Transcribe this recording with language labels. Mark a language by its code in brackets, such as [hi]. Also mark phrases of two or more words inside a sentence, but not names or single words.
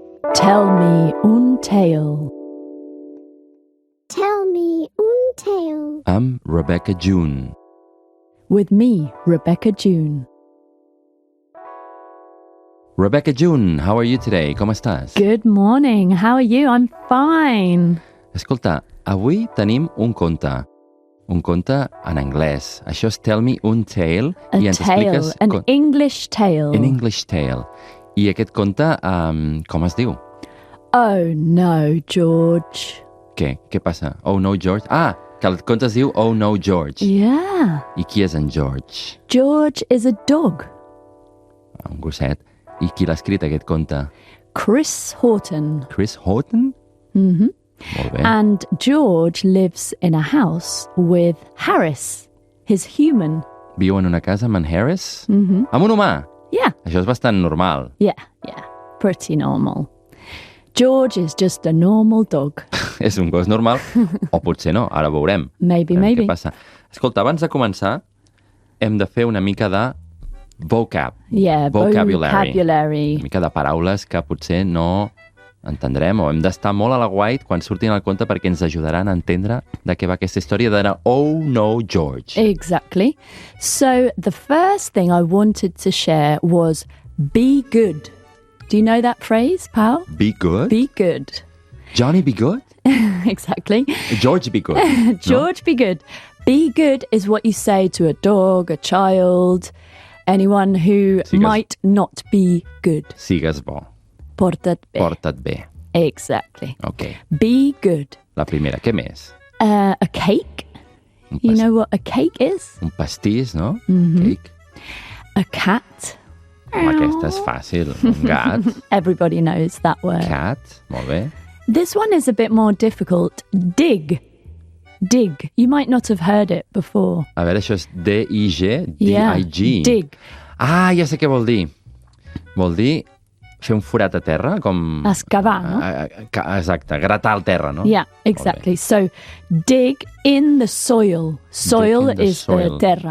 [en] Tell me un tale. Tell me un tale. I'm Rebecca June. With me, Rebecca June. Rebecca June, how are you today? [ca] Com estàs? [en] Good morning. How are you? I'm fine. [ca] Escolta, avui tenim un conte. Un conte en anglès. Això és Tell Me Un Tale. [en] A [ca] I ens [en] tale, [ca] expliques... [en] an English tale. An English Tale. [ca] I aquest conte, com es diu? [en] Oh no, George. [ca] Què? Què passa? Oh no, George? Ah, que el conte es diu Oh no, George. [en] Yeah. [ca] I qui és en George? [en] George is a dog. [ca] Un gosset. I qui l'ha escrit, aquest conte? Chris Horton. Chris Horton? Mm-hmm. Molt bé. [en] And George lives in a house with Harris, his human. [ca] Viu en una casa amb en Harris? Mm-hmm. Amb un humà? [en] Yeah. [ca] Això és bastant normal. [en] Yeah. Pretty normal. George is just a normal dog. [ca] És un gos normal, o potser no, ara veurem. [en] Maybe. [ca] Què passa? Escolta, abans de començar, hem de fer una mica de vocab. [en] Yeah, vocabulary. [ca] Una mica de paraules que potser no entendrem, o hem d'estar molt a la guait quan surtin al conte perquè ens ajudaran a entendre de què va aquesta història de Oh no, George. [en] Exactly. So the first thing I wanted to share was be good. Do you know that phrase, pal? Be good? Be good. Johnny be good? Exactly. George be good. George, be good. Be good is what you say to a dog, a child, anyone who might not be good. [ca] Sigues bo. Porta't bé. Porta't bé. [en] Exactly. Ok. Be good. [ca] La primera, què més? [en] A cake. You know what a cake is? [ca] Un pastís, no? Mm-hmm. [en] Cake. A cat. [ca] Aquesta és fàcil. Un gat. [en] Everybody knows that word. [ca] Cat. Molt bé. [en] This one is a bit more difficult. Dig. Dig. You might not have heard it before. [ca] A veure, això és D-I-G? [en] Yeah. D-I-G. Dig. [ca] Ah, ja sé què vol dir. Vol dir fer un forat a terra, com... Excavar, no? Exacte, gratar el terra, no? [en] Yeah, exactly. So, dig in the soil. Soil is the terra.